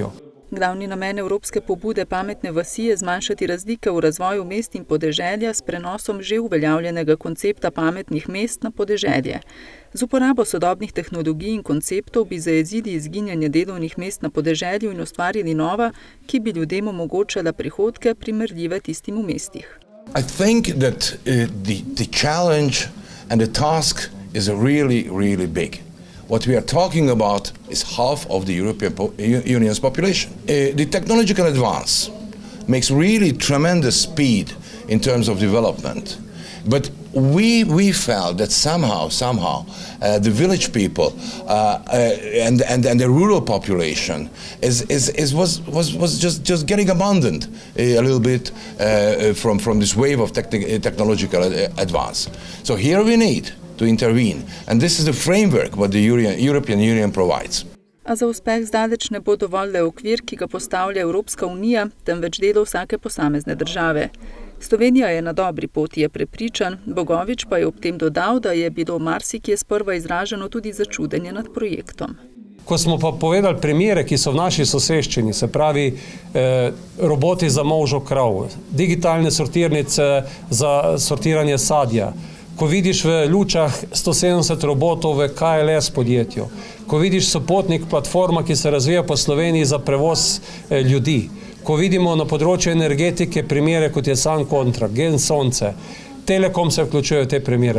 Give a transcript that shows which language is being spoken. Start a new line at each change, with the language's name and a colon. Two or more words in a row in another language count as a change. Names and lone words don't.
Slovenian: Glavni namen evropske pobude pametne vasi je zmanjšati razlike v razvoju mest in podeželja s prenosom že uveljavljenega koncepta pametnih mest na podeželje. Z uporabo sodobnih tehnologij in konceptov bi zajezili izginjanje delovnih mest na podeželju in ustvarili nova, ki bi ljudem omogočala prihodke primerljive tistim v mestih.
English: I think that the challenge and the task is really, really big. What we are talking about is half of the European Union's population. The technological advance makes really tremendous speed in terms of development. But we felt that somehow the village people and the rural population was just getting abandoned a little bit from this wave of technological advance. So here we need to intervene, and this is the framework what the European Union provides.
Slovenian: A za uspeh zdaleč ne bo dovolj le okvir, ki ga postavlja Evropska unija, temveč delo vsake posamezne države. Slovenija je na dobri poti, je prepričan, Bogovič pa je ob tem dodal, da je bilo marsikje sprva izraženo tudi začudenje nad projektom. Ko smo pa povedali primere, ki so v naši soseščini, se pravi roboti za molžo krav, digitalne sortirnice za sortiranje sadja, ko vidiš v Lučah 170 robotov v KLS podjetju, ko vidiš Sopotnik platforma, ki se razvija po Sloveniji za prevoz ljudi, ko vidimo na področju energetike primere, kot je Sun Contra, Gen Sonce, Telekom se vključuje v te primere.